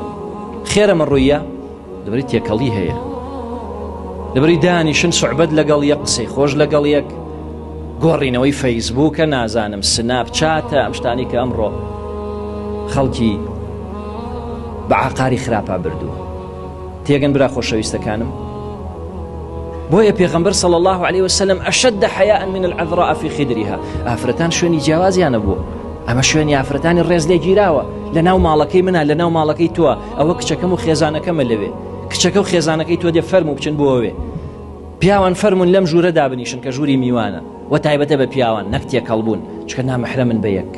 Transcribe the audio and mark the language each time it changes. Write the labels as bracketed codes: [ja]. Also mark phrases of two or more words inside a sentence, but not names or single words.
[ckb] خێرەمە ڕوویە لەبەری تێکەڵی هەیە، لەبەری دانیشن سوحبەت لەگەڵ یەک، قسەی خۆش لەگەڵ یەک، گۆڕینەوەی فەیسبووکە، نازانم سناپ چاتە، ئەم شتانی کە ئەمڕۆ خەڵکی بە عقاری خراپە بردووە. تێگەن برا خۆشەویستەکانم، بۆیە پێغەمبەر [ar] صلی الله عليه وسلم أشد حياء من العذراء في خدرها. [ckb] ئافرەتان شوێنی جیاوازیانە بوو، ئەمە شوێنی ئافرەتانی ڕێز لێ گیراوە، لە ناو ماڵەکەی منە، لە ناو ماڵەکەی تووە، ئەوە کچەکەم و خێزانەکەمە لەوێ، کچەکە و خێزانەکەی تۆ دێ فەرمو بچن بۆەوێ. پیاوان فەرمون لەم ژوورە دابنیشن کە ژووری میوانە، و تایبەتە بە پیاوان، نەک تێکەڵبوون، چکە نامەحرەمن بە یەک.